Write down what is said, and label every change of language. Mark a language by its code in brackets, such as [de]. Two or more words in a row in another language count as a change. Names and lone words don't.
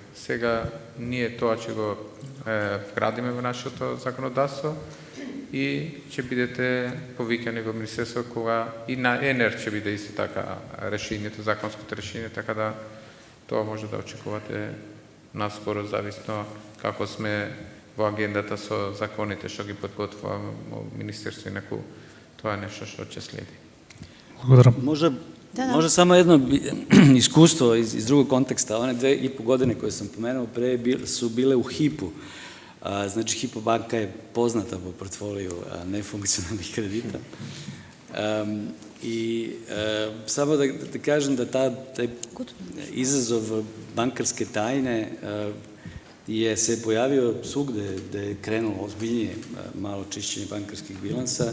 [mk] Сега ние тоа ќе го вградиме во нашето законодавство и ќе бидете повикани во Министерство кога и на ЕНЕР ќе биде исто така решението, законското решение, така да тоа може да очекувате наскоро, зависно како сме во агендата со законите што ги подготвува Министерство, инаку тоа е нешто што ќе следи. Благодарам. [sr] Може само едно искуство из другog контекста. One 2,5 godine koje sam pomenuo pre su bile u HIP-u. Znači, Hypo banka je poznata po portfoliju nefunkcionalnih kredita. I samo da kažem da taj izazov bankarske tajne se pojavio svugde gde je krenulo ozbiljnije malo čišćenje bankarskih bilansa.